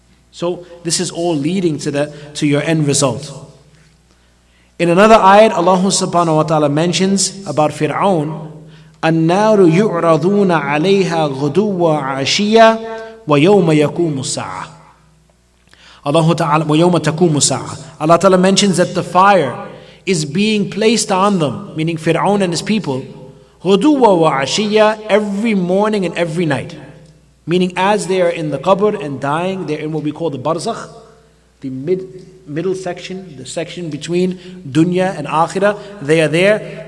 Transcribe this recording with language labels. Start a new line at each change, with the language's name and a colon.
English: So this is all leading to your end result. In another ayat, Allah subhanahu wa ta'ala mentions about Fir'aun,
Arabic: النار يعرضون عليها غدوا عشيا ويوم يقوم الساعة. Allah Ta'ala ويوم تقوم الساعة.
English: Allah Ta'ala mentions that the fire is being placed on them, meaning Fir'aun and his people,
Arabic: غدوا وعشيا,
English: every morning and every night. Meaning as they are in the qabr and dying, they're in what we call the barzakh, the middle section, the section between dunya and akhirah, they are there.